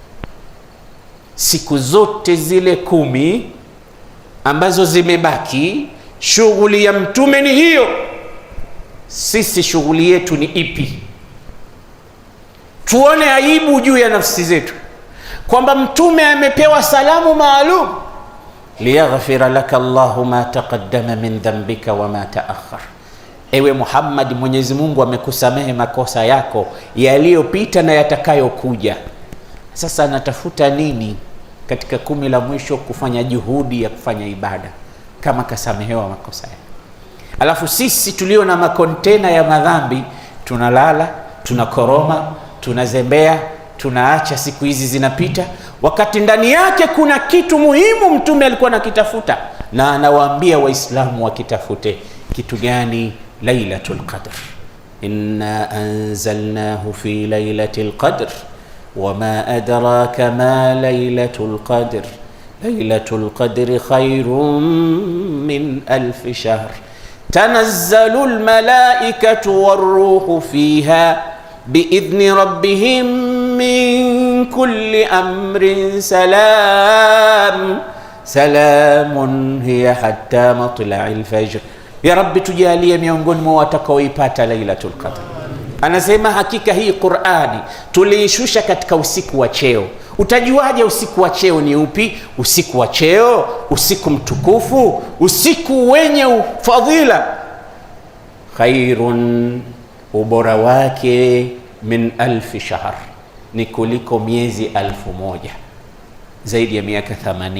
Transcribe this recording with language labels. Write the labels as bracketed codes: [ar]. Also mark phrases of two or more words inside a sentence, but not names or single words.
[sw] Siku zote zile 10 ambazo zimebaki, shughuli ya Mtume ni hiyo. Sisi shughuli yetu ni ipi? Tuone aibu juu ya nafsi zetu kwamba Mtume amepewa salamu maalum, [ar] ليغفر لك الله ما تقدم من ذنبك وما تأخر. [sw] Ewe Muhammad, Mwenyezi Mungu amekusamehe makosa yako yaliyopita na yatakayokuja. Sasa anatafuta nini katika 10 la mwisho kufanya juhudi ya kufanya ibada kama kasamehewa makosa yake? Alafu sisi tulio na makontena ya madhambi tunalala, tunakoroma, tunazembea, tunaacha siku hizi zinapita, wakati ndani yake kuna kitu muhimu Mtume alikuwa anakitafuta, na anawaambia Waislamu wakitafute. Kitu gani? Lailatul Qadr. [ar] إنا أنزلناه في ليلة القدر وما أدراك ما ليلة القدر ليلة القدر خير من ألف شهر تنزل الملائكة والروح فيها بإذن ربهم من كل أمر سلام هي حتى مطلع الفجر. يا رب, [sw] tujalie miongoni mwa watakaoipata Lailatul Qadr. Anasema hakika hii Qur'ani tuliishusha katika usiku wa cheo. Utajuaje usiku wa cheo ni upi? Usiku wa cheo, usiku mtukufu, usiku wenye fadhila. Khairun, ubora wake, [ar] من ألف شهر, [sw] ni kuliko miezi 1000, zaidi ya miaka 80.